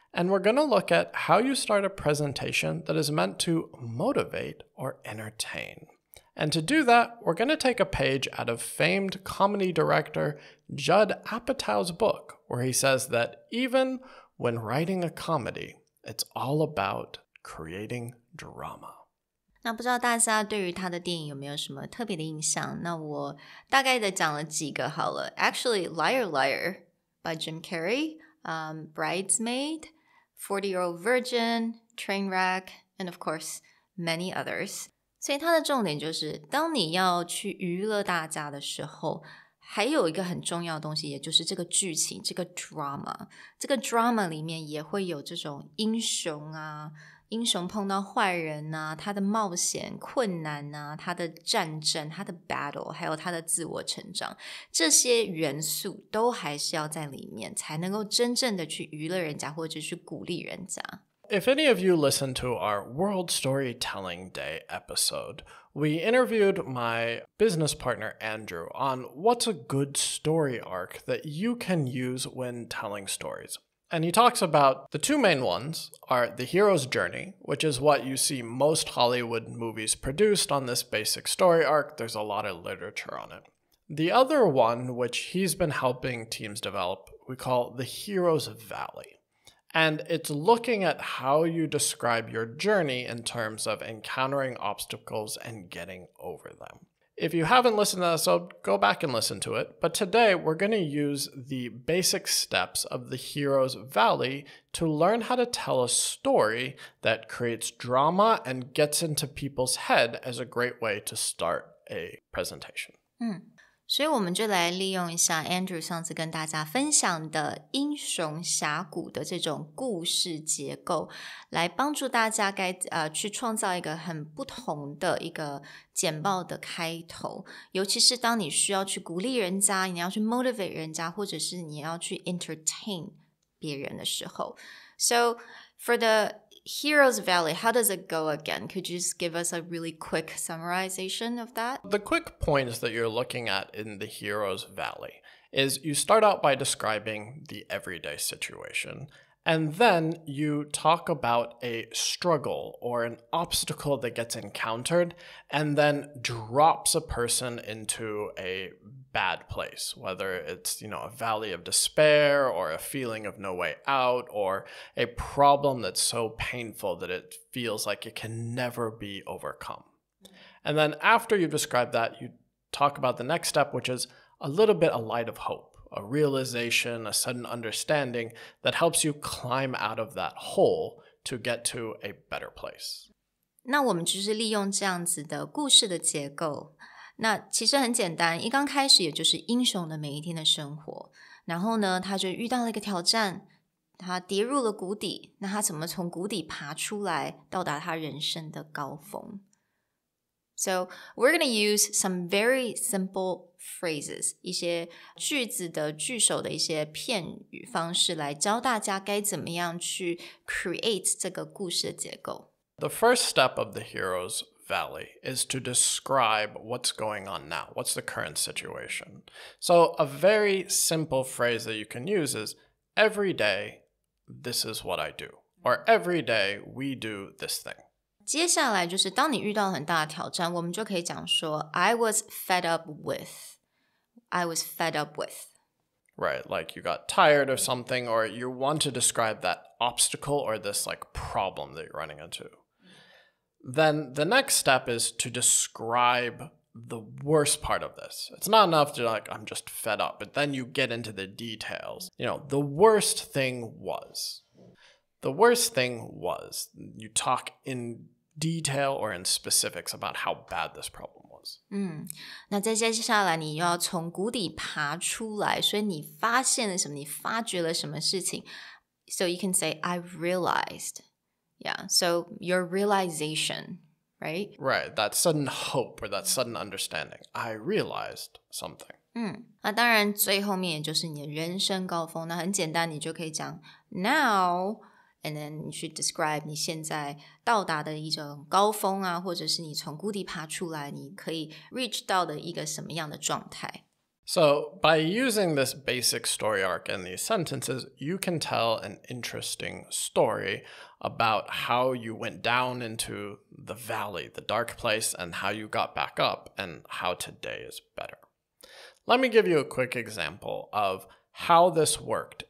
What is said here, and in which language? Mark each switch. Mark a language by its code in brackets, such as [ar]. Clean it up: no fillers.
[en] And we're going to look at how you start a presentation that is meant to motivate or entertain. And to do that, we're going to take a page out of famed comedy director Judd Apatow's book, where he says that even when writing a comedy, it's all about creating drama. [zh] 那不知道大家对于他的电影有没有什么特别的印象？那我大概的讲了几个好了。 [en] Actually, Liar Liar by Jim Carrey, Bridesmaid, 40-Year-Old Virgin, Trainwreck, and of course, many others. [zh] 所以它的重点就是，当你要去娱乐大家的时候，还有一个很重要的东西，也就是这个剧情，这个 drama。这个 drama 里面也会有这种英雄啊，英雄碰到坏人啊，他的冒险、困难啊，他的战争、他的 battle， 还有他的自我成长，这些元素都还是要在里面，才能够真正的去娱乐人家，或者去鼓励人家。 [en] If any of you listened to our World Storytelling Day episode, we interviewed my business partner Andrew on what's a good story arc that you can use when telling stories. And he talks about the two main ones are the hero's journey, which is what you see most Hollywood movies produced on this basic story arc. There's a lot of literature on it. The other one, which he's been helping teams develop, we call the hero's valley. And it's looking at how you describe your journey in terms of encountering obstacles and getting over them. If you haven't listened to that episode, go back and listen to it. But today, we're going to use the basic steps of the hero's valley to learn how to tell a story that creates drama and gets into people's head as a great way to start a presentation. [zh] 所以我们就来利用一下 Andrew 上次跟大家分享的英雄峡谷的这种故事结构，来帮助大家去创造一个很不同的一个简报的开头，尤其是当你需要去鼓励人家，你要去 motivate 人家，或者是你要去 entertain 别人的时候。 [en] So for the Hero's Valley, how does it go again? Could you just give us a really quick summarization of that? The quick points that you're looking at in the Hero's Valley is you start out by describing the everyday situation, and then you talk about a struggle or an obstacle that gets encountered and then drops a person into a bad place, whether it's, a valley of despair or a feeling of no way out or a problem that's so painful that it feels like it can never be overcome. And then after you've described that, you talk about the next step, which is a little bit a light of hope, a realization, a sudden understanding that helps you climb out of that hole to get to a better place. [zh] 那我们就是利用这样子的故事的结构，那其实很简单，一刚开始也就是英雄的每一天的生活，然后呢，他就遇到了一个挑战，他跌入了谷底，那他怎么从谷底爬出来，到达他人生的高峰。 [en] So we're going to use some very simple phrases, [zh] 一些句子的句首的一些片语方式来教大家该怎么样去 create 这个故事的结构。 [en] The first step of the hero's valley is to describe what's going on now. What's the current situation? So a very simple phrase that you can use is, every day, this is what I do. Or every day, we do this thing. [zh] 接下来就是当你遇到很大的挑战，我们就可以讲说 [en] I was fed up with. I was fed up with. Right, like you got tired of something, or you want to describe that obstacle or this like problem that you're running into. Then the next step is to describe the worst part of this. It's not enough to like, I'm just fed up, but then you get into the details. The worst thing was. The worst thing was. You talk in detail or in specifics about how bad this problem was. [zh] 那再接下来你要从谷底爬出来，所以你发现了什么？你发觉了什么事情？ [en] So you can say, I realized.Yeah, so your realization, right? Right, that sudden hope or that sudden understanding. I realized something. [zh] 那当然最后面也就是你的人生高峰，那很简单，你就可以讲 [en] now, and then [zh] 你去 describe 你现在到达的一种高峰啊，或者是你从谷底爬出来，你可以 reach 到的一个什么样的状态。 [en] So, by using this basic story arc in these sentences, you can tell an interesting story about how you went down into the valley, the dark place, and how you got back up, and how today is better. Let me give you a quick example of how this worked.